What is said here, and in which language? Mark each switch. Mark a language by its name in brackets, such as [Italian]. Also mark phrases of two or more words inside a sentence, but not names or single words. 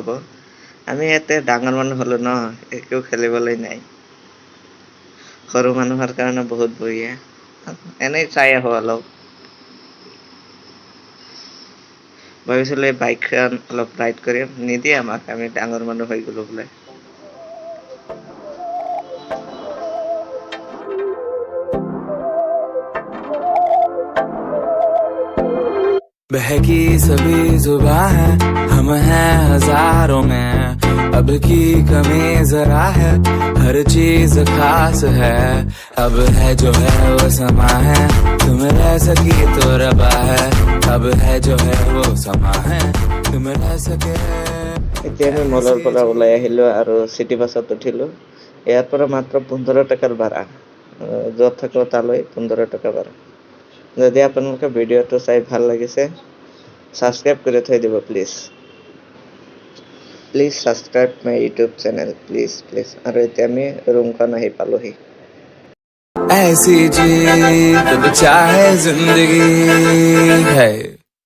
[Assamese] আমি ইয়াতে ডাঙৰ মানুহ হলো ন, একো খেলিবলৈ নাই। সৰু মানুহৰ কাৰণে বহুত বঢ়িয়া। এনেই চাই আহো অলপ। ভাবিছিলো এই বাইকখন অলপ ৰাইড কৰিম, নিদিয়ে আমাক, আমি ডাঙৰ মানুহ হৈ গলো বোলে। [Hindi] बहकी सभी जुबां है हम हैं हजारों में। अब की कमी जरा है, हर चीज खास है। अब है जो है वो समा है, तुम रह सकी तो रबा है। अब है जो है वो समा है, तुम रह सके। [Assamese] এতিয়া আমি মলৰ পৰা ওলাই আহিলো আৰু চিটি বাছত উঠিলো। ইয়াৰ পৰা মাত্ৰ 15 টকাৰ ভাড়া, য'ত থাকো তালৈ 15 টকা ভাড়া। যদি আপোনালোকে ভিডিঅ'টো চাই ভাল লাগিছে, ছাবস্ক্ৰাইব কৰি থৈ দিব প্লিজ [English] subscribe my YouTube channel please. [Assamese] আৰু এতিয়া আমি ৰুমখন আহি পালোহি। [Hindi] ऐसी जीत चाहे जिंदगी है।